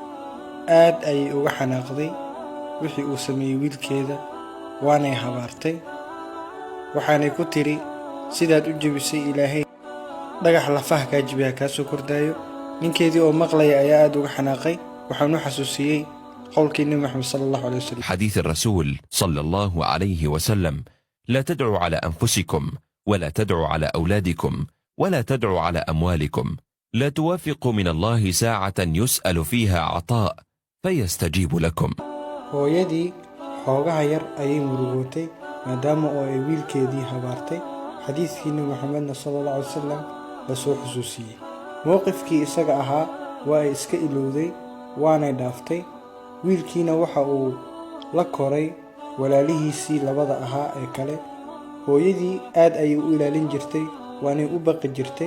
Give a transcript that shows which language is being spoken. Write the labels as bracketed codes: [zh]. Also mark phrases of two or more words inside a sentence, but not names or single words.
[so] aad ayay uga xanaaqday wixii uu sameeyey wiilkeeda, waanay habaartay. waxaanay ku tiri, sidaad u jebisay ilaahay dhagax lafaha kaa jibiha kaa soo kordaayo. ninkeedii oo maqlaya ayaa aad uga xanaaqay, waxaanu xasuusiyey qowlkii Nabi Muhammad [ar] صلى الله عليه وسلم. حديث الرسول صلى الله عليه وسلم: لا تدعوا على أنفسكم، ولا تدعوا على أولادكم، ولا تدعوا على أموالكم، لا توافقوا من الله ساعة يسأل فيها عطاء فيستجيب لكم. [so] hooyadii xoogaha yar ayay murugootay maadaama oo ay wiilkeedii habaartay. xadiiskii Nabi Muhammad [ar] صلى الله عليه وسلم [so] la soo xusuusiyey. mowqifkii isaga ahaa waa ay iska ilowday, waanay dhaaftay. wiilkiina waxa uu la koray walaalihiisii labada ahaa ee kale. hooyadii aad ayay u ilaalin jirtay, waanay u baqi jirtay.